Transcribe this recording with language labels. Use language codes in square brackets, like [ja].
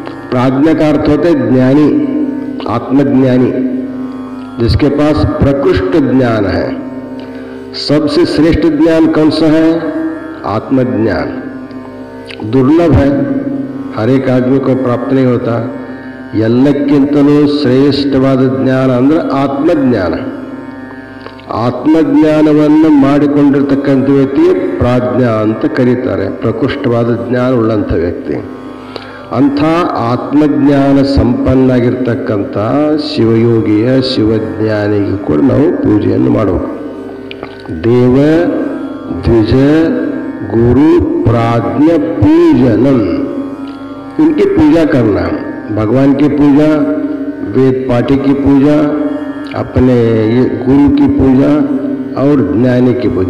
[hi] प्राज्ञ का अर्थ होता है ज्ञानी, आत्मज्ञानी, जिसके पास प्रकृष्ट ज्ञान है. सबसे श्रेष्ठ ज्ञान कौन सा है? आत्मज्ञान. दुर्लभ है, हर एक आदमी को प्राप्त नहीं होता. [kn] ಎಲ್ಲಕ್ಕಿಂತಲೂ ಶ್ರೇಷ್ಠವಾದ ಜ್ಞಾನ ಅಂದ್ರೆ ಆತ್ಮಜ್ಞಾನ. ಆತ್ಮಜ್ಞಾನವನ್ನು ಮಾಡಿಕೊಂಡಿರ್ತಕ್ಕಂಥ ವ್ಯಕ್ತಿ ಪ್ರಾಜ್ಞ ಅಂತ ಕರೀತಾರೆ. ಪ್ರಕೃಷ್ಟವಾದ ಜ್ಞಾನ ಉಳ್ಳಂಥ ವ್ಯಕ್ತಿ. ಅಂಥ ಆತ್ಮಜ್ಞಾನ ಸಂಪನ್ನಾಗಿರ್ತಕ್ಕಂಥ ಶಿವಯೋಗಿಯ, ಶಿವಜ್ಞಾನಿಗೂ ಕೂಡ ನಾವು ಪೂಜೆಯನ್ನು ಮಾಡಬೇಕು. [sa] देव द्विज गुरु प्राज्ञ पूजनम. [hi] इनकी पूजा करना, भगवान की पूजा, वेद पाठी की पूजा, अपने ये गुरु की पूजा और ज्ञानी की पूजा.